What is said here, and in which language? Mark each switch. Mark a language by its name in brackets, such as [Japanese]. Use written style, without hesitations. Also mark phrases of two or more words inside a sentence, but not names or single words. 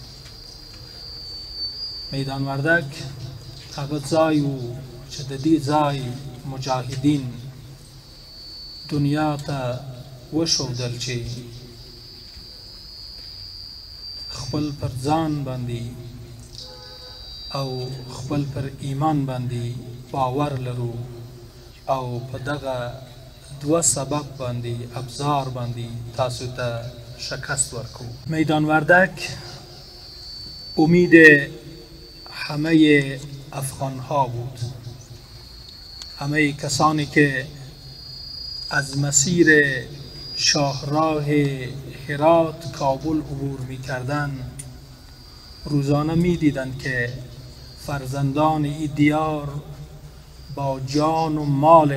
[Pashto] میدان وردک هغه ځای و چې د دې ځای مجاهدین دنیا ته وښودل چې خپل پر ځان باندې او خپل پر ایمان باندې باور لرو او په دغه دوه سبب باندې ابزار باندې تاسو ته شکست ورکو. [Persian] میدان وردک امید همه افغانها بود، همه کسانی که از مسیر شاهراه هرات کابل عبور می کردند روزانه می دیدند که فرزندان این دیار با جان و مال